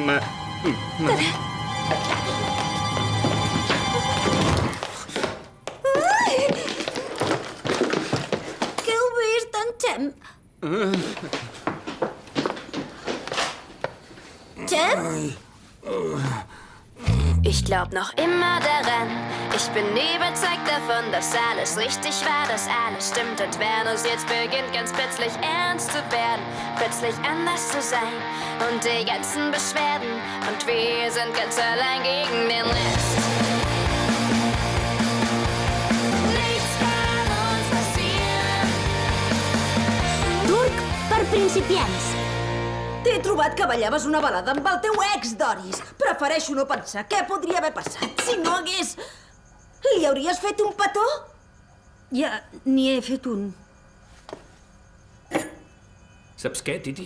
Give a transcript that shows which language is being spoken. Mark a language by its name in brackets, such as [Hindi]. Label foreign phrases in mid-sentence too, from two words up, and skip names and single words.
[Catalan] Què heu vist, en Cem? Cem? [German] Ich glaub noch immer daran. Ich bin überzeugt davon, dass alles richtig war, dass alles stimmt. Und wenn es jetzt beginnt, ganz plötzlich ernst zu werden, plötzlich anders zu sein und die ganzen Beschwerden. Und wir sind ganz allein gegen den Rest. Nichts kann uns passieren. [Catalan] Turc per principiants. T'he trobat que ballaves una balada amb el teu ex, Doris. Prefereixo no pensar què podria haver passat si no hagués... Li hauries fet un petó? Ja n'hi he fet un. Saps què, Titi?